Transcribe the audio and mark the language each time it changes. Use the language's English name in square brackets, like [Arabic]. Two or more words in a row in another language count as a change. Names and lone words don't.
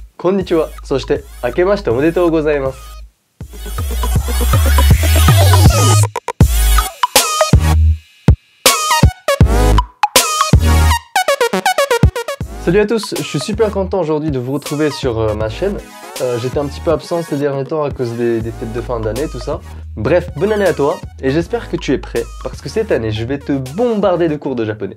[Japanese] こんにちは。そして、明けましておめでとうございます。 [French] Salut à tous, je suis super content aujourd'hui de vous retrouver sur ma chaîne. J'étais un petit peu absent ces derniers temps à cause des fêtes de fin d'année, tout ça. Bref, bonne année à toi, et j'espère que tu es prêt, parce que cette année, je vais te bombarder de cours de japonais.